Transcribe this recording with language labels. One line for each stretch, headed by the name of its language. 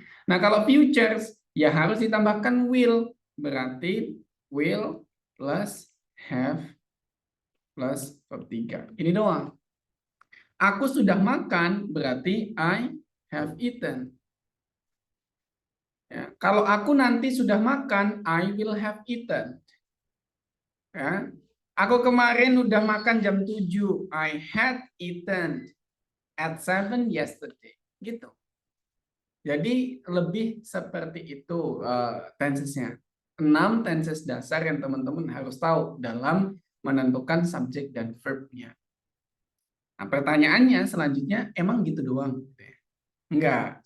Indonesian: Nah, kalau futures ya harus ditambahkan will, berarti will plus have plus verb 3. Ini doang. Aku sudah makan berarti
English: I have eaten.
Indonesian: Ya, kalau aku nanti sudah makan,
English: I will have eaten.
Indonesian: Ya. Aku kemarin udah makan jam 7.
English: I had eaten at 7 yesterday.
Indonesian: Gitu. Jadi lebih seperti itu tensesnya. 6 tenses dasar yang teman-teman harus tahu dalam menentukan subjek dan verb-nya. Nah, pertanyaannya selanjutnya, emang gitu doang? Enggak.